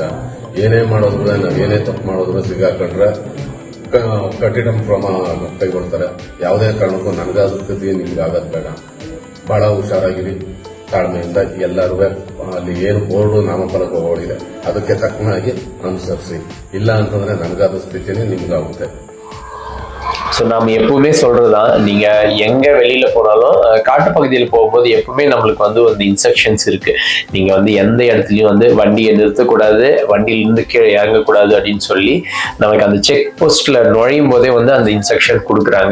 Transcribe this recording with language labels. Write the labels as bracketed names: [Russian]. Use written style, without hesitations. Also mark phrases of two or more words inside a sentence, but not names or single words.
[Kannada] ಏನೇ ಮಾಡೋದ್ರು ನಾವೇನೇ ತಪ್ಪು ಮಾಡೋದ್ರು ಸಿಗಾಕೊಂಡ್ರೆ ಕಠಿಣ ಕ್ರಮ ಕೈಗೊಳ್ತಾರೆ. ಯಾವುದೇ ಕಾರಣಕ್ಕೂ ನನಗಾಗುತ್ತೆ ನಿಮ್ಗಾಗದ್ ಬೇಡ. ಬಹಳ ಹುಷಾರಾಗಿರಿ, ತಾಳ್ಮೆಯಿಂದ ಎಲ್ಲರೂ ಅಲ್ಲಿ ಏನು ಬೋರ್ಡು ನಾಮಫಲಕಗಳಿದೆ ಅದಕ್ಕೆ ತಕ್ಕನಾಗಿ ಅನುಸರಿಸಿ. ಇಲ್ಲ ಅಂತಂದ್ರೆ ನನಗಾದ ಸ್ಥಿತಿನೇ ನಿಮ್ಗಾಗುತ್ತೆ. [Tamil] ஸோ நாம் எப்பவுமே சொல்றதுதான், நீங்க எங்க வெளியில போனாலும் காட்டு பகுதியில் போகும்போது எப்பவுமே நம்மளுக்கு வந்து ஒரு இன்ஸ்ட்ரக்ஷன்ஸ் இருக்கு. நீங்க வந்து எந்த இடத்துலயும் வந்து வண்டியை நிறுத்தக்கூடாது, வண்டியில இருந்து கீழே இறங்கக்கூடாது அப்படின்னு சொல்லி நமக்கு அந்த [English] check postla [Tamil] நுழையும் போதே வந்து அந்த இன்ஸ்ட்ரக்ஷன் கொடுக்குறாங்க.